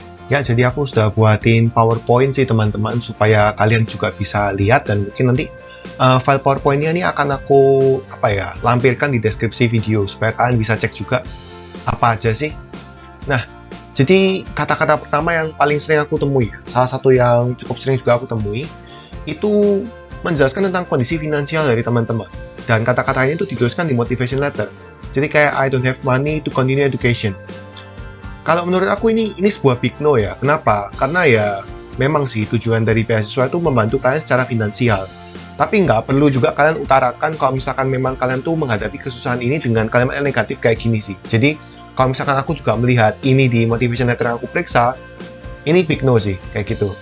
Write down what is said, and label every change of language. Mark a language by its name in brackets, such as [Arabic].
[Indonesian] Ya, jadi aku sudah buatin PowerPoint sih teman-teman supaya kalian juga bisa lihat dan mungkin nanti file PowerPoint-nya ini akan aku lampirkan di deskripsi video supaya kalian bisa cek juga apa aja sih. Nah, jadi kata-kata pertama yang paling sering aku temui, salah satu yang cukup sering juga aku temui, itu menjelaskan tentang kondisi finansial dari teman-teman. Dan kata-katanya itu dituliskan di motivation letter. Jadi kayak [English] I don't have money to continue education. [Indonesian] Kalau menurut aku ini sebuah big no ya. Kenapa? Karena ya memang sih tujuan dari beasiswa itu membantu kalian secara finansial. Tapi nggak perlu juga kalian utarakan kalau misalkan memang kalian tuh menghadapi kesusahan ini dengan kalimat yang negatif kayak gini sih. Jadi kalau misalkan aku juga melihat ini di motivation letter yang aku periksa, ini big no sih kayak gitu.